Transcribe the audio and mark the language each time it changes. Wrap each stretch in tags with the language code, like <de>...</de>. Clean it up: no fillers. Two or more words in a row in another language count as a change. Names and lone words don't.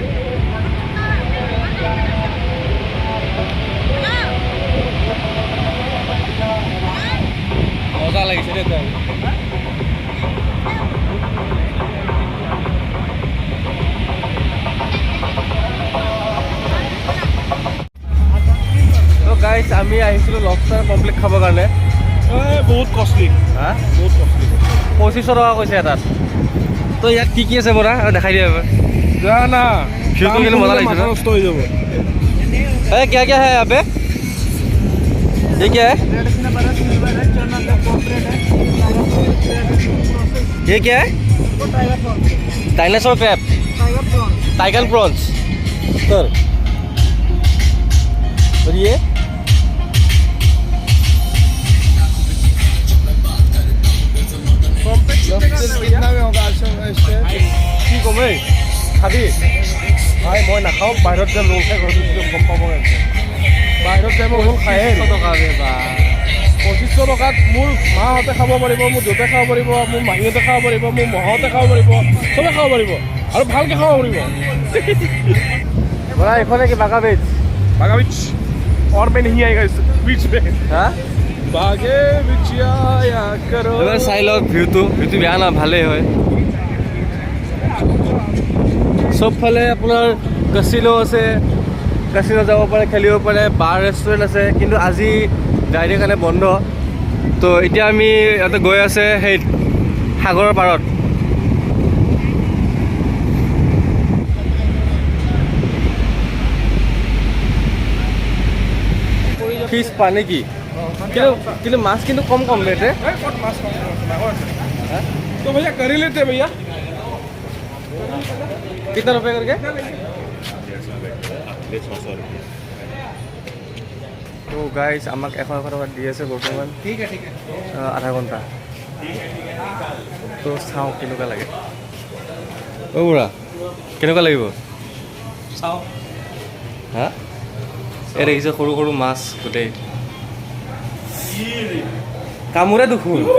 <as>মজা লাগিছে দেই তো গাইছ আমি আহিছিলোঁ লবষ্টাৰ কমপ্লিট খাবৰ কাৰণে বহুত কষ্টলি হা বহুত কষ্টলি 2500 টকা কৈছে এটাত তো ইয়াত কি কি আছে বৰা আৰু দেখাই দিয়া এবাৰ জানা ভিউটো কিন্তু মজা লাগিছে মাথা নষ্ট হৈ যাব</as> <hi>क्या क्या है यहाँ पे ये क्या है ये क्या है</hi> <en>dinosaur crab tiger prawns sir</en> <hi>और ये कितना में होगा</hi> <as>কি কমে খাবি ভাই মই নাখাওঁ বাহিৰত যে লোল খাই ঘৰত গম পাব বাহিৰত যে মই লোল খায়ে 2500 টকাত মোৰ মাহঁতে খাব পাৰিব মোৰ দেউতাই খাব পাৰিব মোৰ মাহীহঁতে খাব পাৰিব মোৰ মহঁতে খাব পাৰিব চবে খাব পাৰিব আৰু ভালকৈ খাব পাৰিব বৰা এইখনে কি বাগা বিচ</as> <hi>और पे नहीं आएगा इस बीच में</hi> <as>হা</as> <hi>बागे बीच आया करो</hi> <as>এবাৰ চাই লওক ভিউটো বেয়া না ভালেই হয় চবফালে আপোনাৰ কাচিনো আছে কাচিনো যাব পাৰে খেলিব পাৰে</as> <en>bar restaurant</en> <as>আছে কিন্তু আজি ডাইৰেক্ট কাৰণে বন্ধ তো এতিয়া আমি ইয়াতে গৈ আছে সেই সাগৰৰ পাৰত ফিছ পানী কি কিন্তু মাছ কিন্তু কম কম ৰেটে</as> <hi>तो भैया कर ही लेते भैया कितना रुपये करके</hi> <as>তো গাইজ আমাক 100 টকা দি আছে বৰ্তমান আধা ঘণ্টা তো চাওঁ কেনেকুৱা লাগে অ' বুঢ়া কেনেকুৱা লাগিব চাওঁ হা এই দেখিছে সৰু সৰু মাছ গোটেই কামোৰে দেখোন</as>